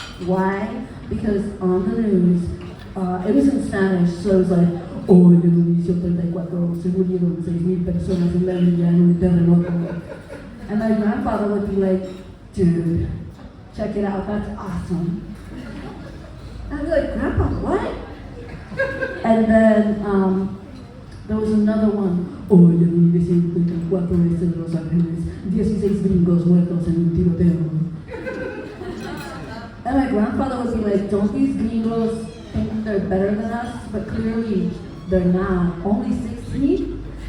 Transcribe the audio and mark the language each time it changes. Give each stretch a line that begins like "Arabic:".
English: Why? Because on the news, it was in Spanish, so it was like,
Spanish: hoy en el inicio 34 se murieron 6,000 personas en la India en un terremoto.
English: And my grandfather would be like, dude, check it out, that's awesome. I'd be like, Grandpa, what? And then there was another one.
Spanish: Hoy en 1954 en Los Ángeles, 16 gringos muertos en un tiroteo.
English: And my grandfather would be like, don't these gringos think they're better than us? But clearly, they're not. Only 16?